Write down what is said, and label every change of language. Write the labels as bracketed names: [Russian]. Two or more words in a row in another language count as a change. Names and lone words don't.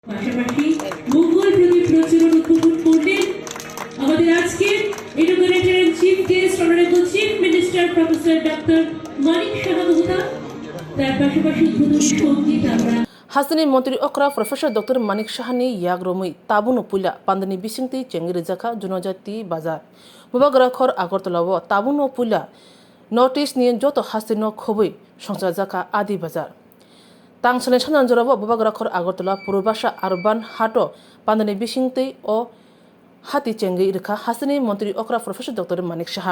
[Bangla] পাশাপাশি মঙ্গল প্রতি প্রচুর উপভোগ করলেন আমাদের আজকের [English] innovator and chief guest honourable chief minister professor doctor [Bangla] মানিক সাহা মহোদয়। তার পাশাপাশি উদ্বোধনী সঙ্গীত আমরা [Kok Borok] हासनी मंत्री अक्रा [English] professor doctor [Kok Borok] मानिक शाहनी याग्रोमई ताबुनो पुला पांदनी बिसिंगति चेंगिरि जाखा जनजाति बाजार मुबागराखर आगरतलाव ताबुनो पुला नॉर्थ ईस्ट नि जत हासनो खबै संसार जाखा आदि बाजार तांसने सानजराव मुबागराखर आगरतला पुरबासा आरबान हाटो पांदनी बिसिंगति अ हाति चेंगि रेखा हासनी मंत्री अक्रा [English] professor doctor [Kok Borok] मानिक शाहा